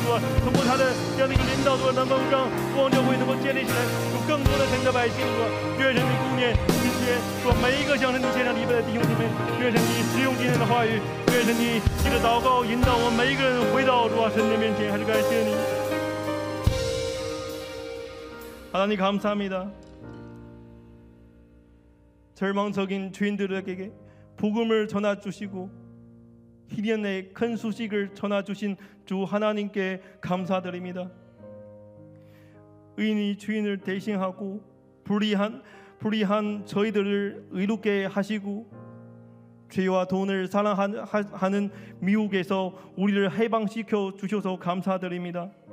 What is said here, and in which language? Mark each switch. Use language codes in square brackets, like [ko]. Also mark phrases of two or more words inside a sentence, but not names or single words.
[zh] 通过他的这样的一个领导，能够让福王教会能够建立起来，有更多的神的百姓。愿神你顾念今天每一个向神你献上礼拜的弟兄姊妹，愿神你使用今天的话语，愿神你记得祷告引导我们每一个人回到神的面前。还是感谢你， [ko] 하나님 감사합니다. 절망적인 죄인들에게 복음을 전해주시고 희년의 큰 소식을 전해주신 주 하나님께 감사드립니다. 의인이 죄인을 대신하고 불의한 저희들을 의롭게 하시고 죄와 돈을 사랑하는 미혹에서 우리를 해방시켜 주셔서 감사드립니다.